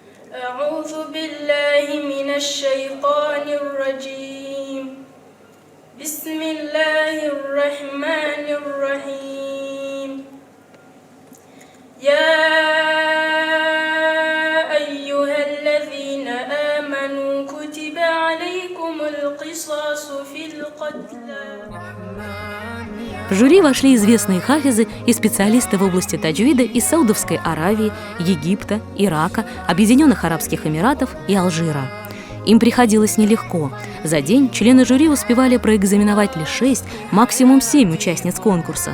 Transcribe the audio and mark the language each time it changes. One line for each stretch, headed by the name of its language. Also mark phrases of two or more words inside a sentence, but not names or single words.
Arabic: أعوذ بالله من الشيطان الرجيم بسم الله الرحمن الرحيم يا أيها الذين آمنوا كتب عليكم القصاص في القتلى.
Russian: В жюри вошли известные хафизы и специалисты в области таджвида из Саудовской Аравии, Египта, Ирака, Объединенных Арабских Эмиратов и Алжира. Им приходилось нелегко. За день члены жюри успевали проэкзаменовать лишь 6, максимум 7 участниц конкурса.